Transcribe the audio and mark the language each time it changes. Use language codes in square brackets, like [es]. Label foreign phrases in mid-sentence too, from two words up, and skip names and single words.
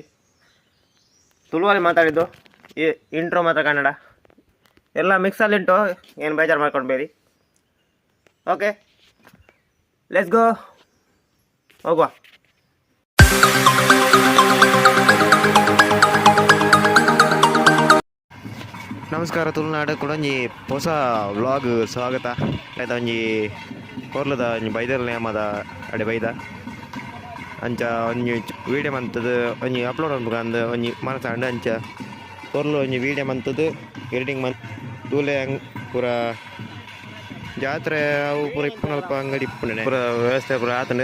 [kn] ತುಳುವಲ್ಲಿ ಮಾತಾಡಿದ್ದು, ಈ ಇಂಟ್ರೋ ಮಾತ್ರ ಕನ್ನಡ, ಎಲ್ಲ ಮಿಕ್ಸಲ್ಲಿಂಟು, ಏನು ಬೇಜಾರು ಮಾಡ್ಕೊಳ್ಬೇಡಿ. [en] okay, let's go, ಹೋಗುವ. [tcy] ನಮಸ್ಕಾರ, ತುಳುನಾಡು ಕೊಡೊಂಜಿ ಹೊಸ ವ್ಲಾಗ್ ಸ್ವಾಗತ. ಆಯ್ತಾ, ಒಂಜಿ ಕೊರ್ಲದ ಒಂಜಿ ಬೈದರ್ ನೇಮದ ಅಡೆ ಬೈದ ಅಂಚ ಒಂಜಿ ವೀಡಿಯೋ ಮಂತದ್ದು ಒಂಜಿ ಅಪ್ಲೋಡ್ ಮಾಡ್ಬೇಕಂದು ಒಂಜಿ ಮನಸ್ಸಂಡು. ಅಂಚ ಕೊರ್ಲು ಒಂಜಿ ವೀಡಿಯೋ ಮಂತದ್ದು ಎಡಿಟಿಂಗ್ ತೂಲೆ ಪೂರ ಜಾತ್ರೆ ಅವು ಪೂರ ಇಪ್ಪನಲ್ಪ ಅಂಗಡಿ ಇಪ್ಪುಂಡೆ ಪೂರ ವ್ಯವಸ್ಥೆ ಪೂರ ಆತಂಡು.